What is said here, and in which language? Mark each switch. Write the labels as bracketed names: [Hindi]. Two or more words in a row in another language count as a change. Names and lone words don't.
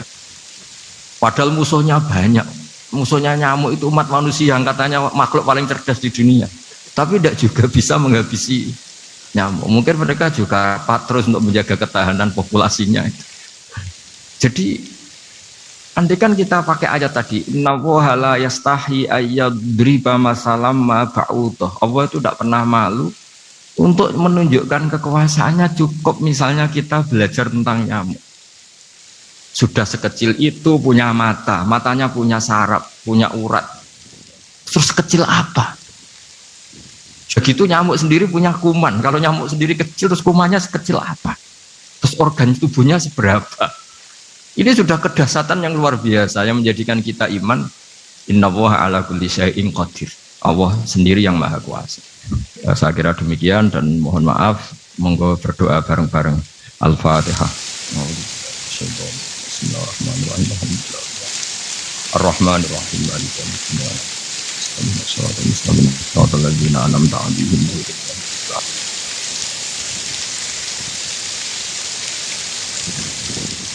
[Indonesian] Padahal musuhnya banyak. Musuhnya nyamuk itu umat manusia yang katanya makhluk paling cerdas di dunia. Tapi tidak juga bisa menghabisi nyamuk. Mungkin mereka juga rapat terus untuk menjaga ketahanan populasinya. Jadi andai kan kita pakai ayat tadi, [Arabic] إن الله لا يستحيي أن يضرب مثلا ما بعوضة. [Indonesian] Allah itu tidak pernah malu untuk menunjukkan kekuasaannya. Cukup misalnya kita belajar tentang nyamuk. Sudah sekecil itu punya mata, matanya punya saraf, punya urat. Terus kecil apa? Begitu nyamuk sendiri punya kuman. Kalau nyamuk sendiri kecil, terus kumannya sekecil apa? Terus organ tubuhnya seberapa? Ini sudah kedahsyatan yang luar biasa yang menjadikan kita iman. [Arabic] إن الله على كل شيء قدير. [Indonesian] Allah sendiri yang maha kuasa. Ya, saya kira demikian dan mohon maaf. Monggo berdoa bareng-bareng. Al-Fatihah. [Arabic] Bismillahirrahmanirrahim. الرحمن الرحيم. مالك يوم الدين. الصراط المستقيم. صراط الذين أنعمت عليهم غير المغضوب عليهم.